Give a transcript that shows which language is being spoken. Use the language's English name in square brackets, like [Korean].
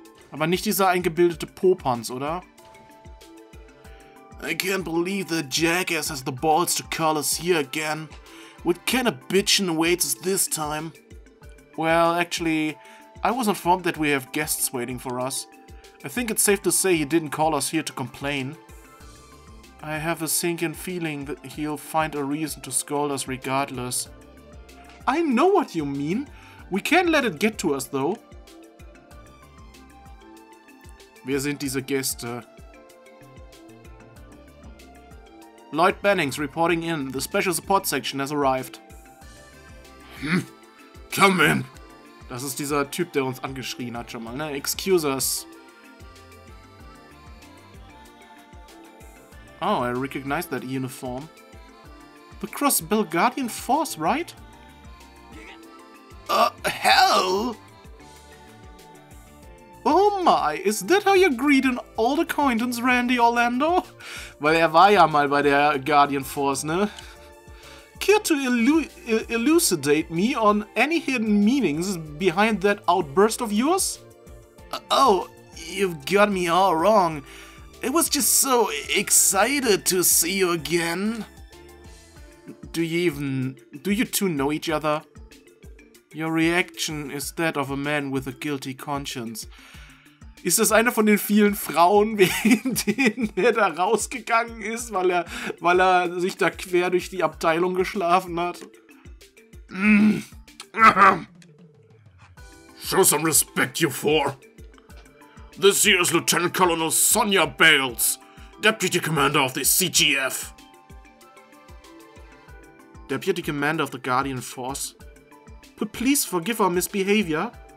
[German] Aber nicht dieser eingebildete Popanz, oder? [English] I can't believe that jackass has the balls to call us here again. What kind of bitchin' awaits us this time? Well, actually, I was informed that we have guests waiting for us. I think it's safe to say he didn't call us here to complain. I have a sinking feeling that he'll find a reason to scold us regardless. I know what you mean. We can't let it get to us, though. [German] Wer sind diese Gäste? [English] Lloyd Bannings reporting in. The special support section has arrived. Come in. [German] Das ist dieser Typ, der uns angeschrien hat schon mal, ne? [English] Excuse us. Oh, I recognize that uniform. The Crossbell Guardian Force, right? Hell? Oh my, is that how you greet an old acquaintance, Randy Orlando? [German] Weil er war ja mal bei der Guardian Force, ne? [English] Care to elucidate me on any hidden meanings behind that outburst of yours? Oh, you've got me all wrong. I was just so excited to see you again. Do you two know each other? Your reaction is that of a man with a guilty conscience. [German] Ist das eine von den vielen Frauen, wegen denen er da rausgegangen ist, weil er sich da quer durch die Abteilung geschlafen hat? [English] Show some respect, you four. This here is Lieutenant Colonel Sonja Bales. Deputy Commander of the CGF. Deputy Commander of the Guardian Force? Please forgive our misbehavior.